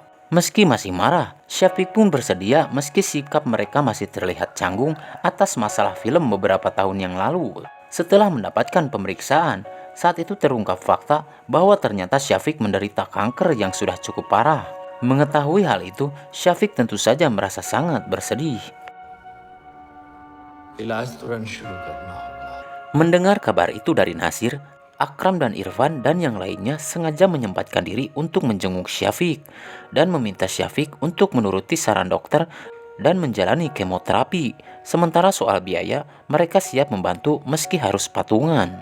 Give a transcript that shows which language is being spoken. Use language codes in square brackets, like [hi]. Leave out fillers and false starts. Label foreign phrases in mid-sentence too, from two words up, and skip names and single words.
[id] Meski masih marah, Syafiq pun bersedia meski sikap mereka masih terlihat canggung atas masalah film beberapa tahun yang lalu. Setelah mendapatkan pemeriksaan, saat itu terungkap fakta bahwa ternyata Syafiq menderita kanker yang sudah cukup parah. Mengetahui hal itu, Syafiq tentu saja merasa sangat bersedih. [hi] इलाज तुरंत शुरू करना होगा. [id] Mendengar kabar itu dari Nasir, Akram dan Irfan dan yang lainnya sengaja menyempatkan diri untuk menjenguk Syafiq dan meminta Syafiq untuk menuruti saran dokter dan menjalani kemoterapi. Sementara soal biaya, mereka siap membantu meski harus patungan.